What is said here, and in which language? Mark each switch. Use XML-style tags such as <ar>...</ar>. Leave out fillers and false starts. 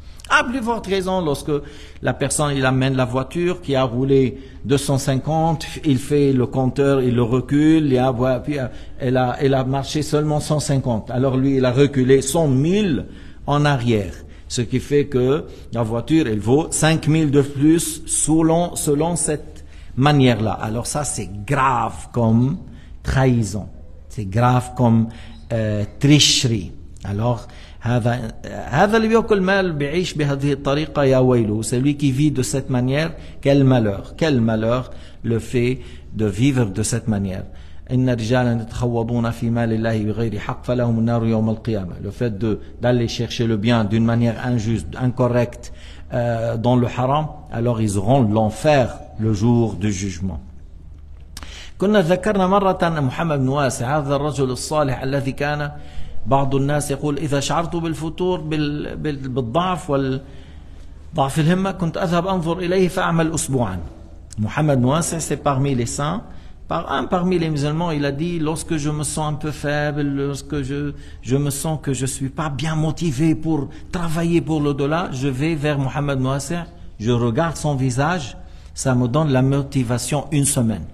<fr>À plus forte raison lorsque la personne il amène la voiture qui a roulé 250, il fait le compteur, il le recule, puis elle a marché seulement 150, alors lui il a reculé 100 000 en arrière, ce qui fait que la voiture elle vaut 5 000 de plus selon cette manière-là. Alors ça c'est grave comme trahison, c'est grave comme tricherie. Alors</fr> <ar>هذا اللي بياكل مال بيعيش بهذه الطريقة يا ويله.</ar> <fr>Celui qui vit de cette manière, quel malheur le fait de vivre de cette manière.</fr> <ar>إن رجالا يتخوضون في مال الله بغير حق فلهم النار يوم القيامة.</ar> <fr>Le fait d'aller chercher le bien d'une manière injuste, incorrecte, dans le haram, alors ils auront l'enfer le jour du jugement.</fr> <ar>كنا ذكرنا مرة أن محمد بن واسع هذا الرجل الصالح الذي كان بعض الناس يقول إذا شعرت بالفتور بالضعف والضعف الهمة كنت أذهب أنظر إليه فأعمل أسبوعا.</ar> <fr>Mohammed Nouassi, c'est parmi les saints, parmi les musulmans, il a dit lorsque je me sens un peu faible, lorsque je me sens que je suis pas bien motivé pour travailler pour l'au-delà, je vais vers Mohammed Nouassi, je regarde son visage, ça me donne la motivation une semaine.</fr>